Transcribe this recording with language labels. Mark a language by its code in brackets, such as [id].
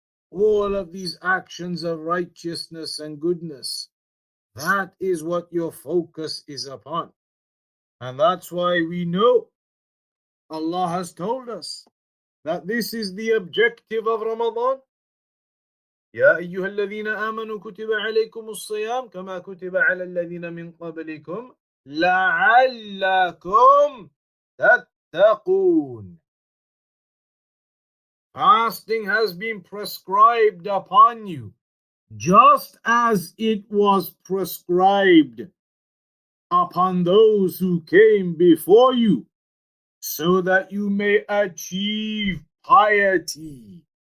[en] All of these actions of righteousness and goodness, that is what your focus is upon. And that's why we know Allah has told us that this is the objective of Ramadan. [ar] يا أيها الذين آمنوا كتب عليكم الصيام كما كتب على الذين من قبلكم لعلكم تتقون. [en] Fasting has been prescribed upon you, just as it was prescribed upon those who came before you, so that you may achieve piety.